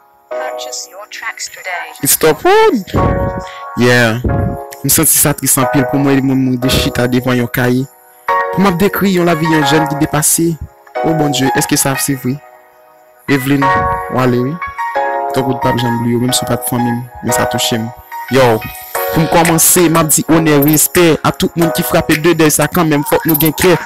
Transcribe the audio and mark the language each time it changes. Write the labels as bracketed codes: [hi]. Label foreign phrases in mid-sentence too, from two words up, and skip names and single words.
[en] Purchase your tracks today. It's top wood. Yeah. [ht] M santi sa tris anpil pou mwen, mwen, mwen de chita devan yon kaye. Pou m ap dekri yon lavi yon jèn ki depase. Oh, Bondye, èske sa, se vre? Evelyn, Wale, wi. Top wood pa m janm bliye, menm si pa de fanmi, men sa touche m. Yo, pou m kòmanse, m ap di onè, respè a tout moun ki frape de dèy, sa kanmenm fòk nou gen klè.